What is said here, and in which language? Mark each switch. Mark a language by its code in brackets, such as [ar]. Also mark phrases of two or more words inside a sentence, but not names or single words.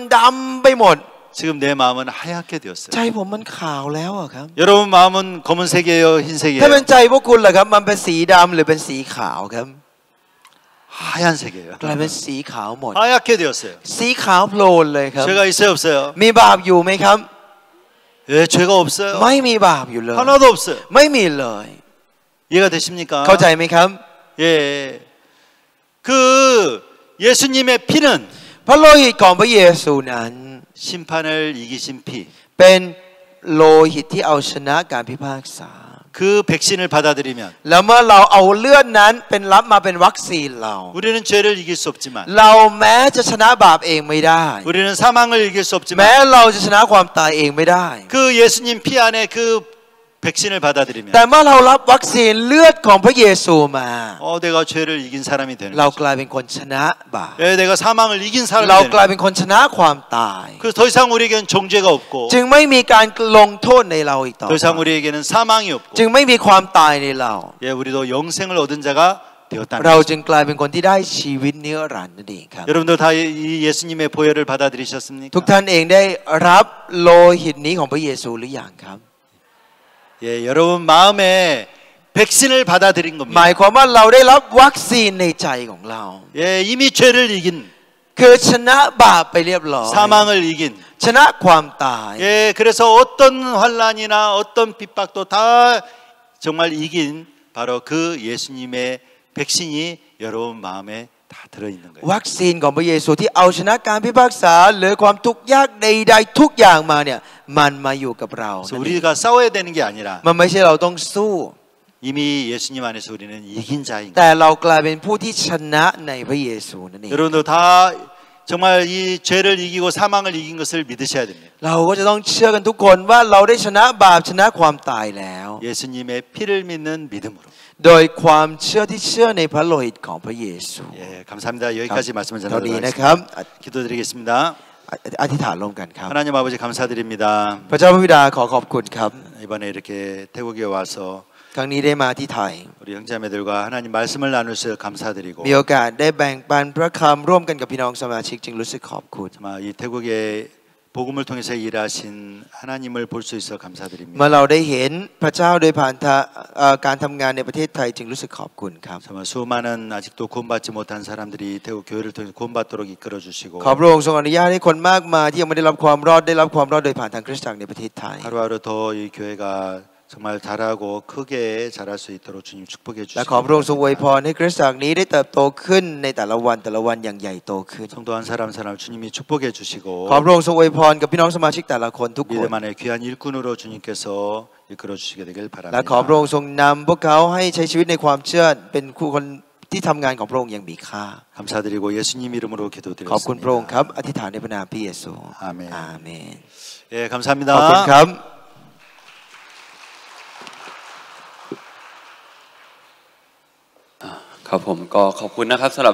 [th] จากที่ใจผมมันดำไปหมด [ko] 지금 내 마음은 하얗게 되었어요. [th] ใจผมมันขาวแล้วอะครับ [ko] 여러분 마음은 검은색이에요, 흰색이에요? [th] ถ้าเป็นใจพวกคุณล่ะครับมันเป็นสีดำหรือเป็นสีขาวครับ [ko] 하얀색이에요. [th] กลายเป็นสีขาวหมด [ko] 하얗게 되었어요. [th] สีขาวโพลนเลยครับ [ko] 죄가 있어요, 없어요? [th] มีบาปอยู่ไหมครับ [ko] 예, 죄가 없어요. [th] ไม่มีบาปอยู่เลย [ko] 하나도 없어요. [th] ไม่มีเลย [ko] 이해가 되십니까? [th] เข้าใจไหมครับ [ko] 예. 그 예수님의 피는 [th] พระโลหิตของพระเยซูนั้น [ko] 심판을 이기신 피. [th] เป็นโลหิตที่เอาชนะการพิพากษา [ko] 그 백신을 받아들이면 [th] แล้วเมื่อเราเอาเลือดนั้นเป็นรับมาเป็นวัคซีนเรา [ko] 우리는 죄를 이길 수 없지만 [th] เราแม้จะชนะบาปเองไม่ได้ [ko] 우리는 사망을 이길 수 [th] แม้ [ko] 없지만 [th] เราจะชนะความตายเองไม่ได้ [ko] 그 예수님 피 안에 그 백신을 받아들이면 [th] แต่เมื่อเรารับวัคซีนเลือดของพระเยซูมา [ko] 내가 죄를 이긴 사람이 되는 [th] เรา [ko] 거죠. [th] กลายเป็นคนชนะบาป [ko] 예, 내가 사망을 이긴 사람이 [th] เรา [ko] 되는 [th] กลาย [ko] 거죠. [th] เป็นคนชนะความตาย [ko] 그래서 더 이상 우리에게는 정죄가 없고 [th] จึงไม่มีการลงโทษในเราอีกต่อ [ko] 더 이상 우리에게는 사망이 없고 [th] จึงไม่มีความตายในเรา [ko] 예, 우리도 영생을 얻은 자가 되었다는 [th] เรา [ko] 거죠. [th] จึงกลายเป็นคนที่ได้ชีวิตนิรันดร์นั่นเองครับ [ko] 여러분들 다 이 예수님의 보혈을 받아들이셨습니까? [th] ทุกท่านเองได้รับโลหิตนี้ของพระเยซูหรือยังครับ [ko] 예, 여러분 마음에 백신을 받아들인 [th] หมาย [ko] 겁니다. [th] ความว่าเราได้รับวัคซีนในใจของเรา [ko] 예, 이미 죄를 이긴 [th] คือชนะบาปไปเรียบร้อย [ko] 사망을 이긴 [th] ชนะความตาย [ko] 예, 그래서 어떤 환란이나 어떤 핍박도 다 정말 이긴 바로 그 예수님의 백신이 여러분 마음에 다 들어 있는 거예요. [th] วัคซีนของพระเยซูที่เอาชนะการพิพากษาหรือความทุกข์ยากใดๆทุกอย่างมาเนี่ยมันมาอยู่กับเรา [ko] 그래서 우리가 싸워야 되는 게 아니라 [th] มันไม่ใช่เราต้องสู้ [ko] 이미 예수님 안에서 우리는 이긴 자인 거예요. [th] แต่เรากลายเป็นผู้ที่ชนะในพระเยซูนั่นเอง [ko] 여러분도 다 정말 이 죄를 이기고 사망을 이긴 것을 믿으셔야 됩니다. [th] เราก็จะต้องเชื่อกันทุกคนว่าเราได้ชนะบาปชนะความตายแล้ว [ko] 예수님의 피를 믿는 믿음으로. [th] โดยความเชื่อที่เชื่อในพระโลหิตของพระเยซู [ko] 예, 감사합니다. 여기까지 말씀을 [th] เท่านี้ [ko] 전하도록 [th] นะครับ [ko] 하겠습니다. 기도드리겠습니다. [th] อธิษฐานร่วมกันครับ [ko] 하나님 아버지 감사드립니다. [th] พระเจ้าพระบิดาขอขอบคุณครับ [ko] 이번에 이렇게 태국에 와서 [th] ครั้งนี้ได้มาที่ไทย [ko] 우리 형제자매들과 하나님 말씀을 나눌 수 감사드리고 [th] มีโอกาสได้แบ่งปันพระคำร่วมกันกับพี่น้องสมาชิกจึงรู้สึกขอบคุณ [ko] 정말 이 태국의 복음을 통해서 일하신 하나님을 볼 수 있어 [th] เมื่อ [ko] 감사드립니다. [th] เราได้เห็นพระเจ้าโดยผ่านการทำงานในประเทศไทยจึงรู้สึกขอบคุณครับ [ko] 정말 수많은 아직도 구원받지 못한 사람들이 태국 교회를 통해서 구원받도록 이끌어 주시고 [th] ขอพระองค์ทรงอนุญาตให้คนมากมายที่ยังไม่ได้รับความรอดได้รับความรอดโดยผ่านทางคริสตจักรในประเทศไทย [ko] 하루하루 더 이 교회가 정말 잘하고 크게 자랄 수 있도록 주님 축복해 [th] และ [ko] 주시기 [th] ขอพระองค์ทรงอวยพ [ko] 바랍니다. [th] รให้คริสตจักรนี้ได้เติบโตขึ้นในแต่ละวันอย่างใหญ่โตขึ้น [ko] 성도 한 사람 사람 주님이 축복해 주시고 [th] ขอพระองค์ทรงอวยพรกับพี่น้องสมาชิกแต่ละคนทุกคน [ko] 믿음 안에 귀한 일꾼으로 주님께서 이끌어 주시게 되길 [th] และขอพระองค์ [ko] 바랍니다. [th] ทรงนำพวกเขาให้ใช้ชีวิตในความเชื่อเป็นคนที่ทำงานของพระองค์อย่างมีค่า [ko] 감사드리고 예수님 이름으로 [th] ขอบคุณพระองค์ครับ [ko] 기도드렸습니다. [th] อธิษฐานในพระนามพระเยซู อาเมน อาเมน [ko] 예, [th] ขอบคุณ [ko] 감사합니다. [th] ครับ ครับผมก็ขอบคุณนะครับสำหรับ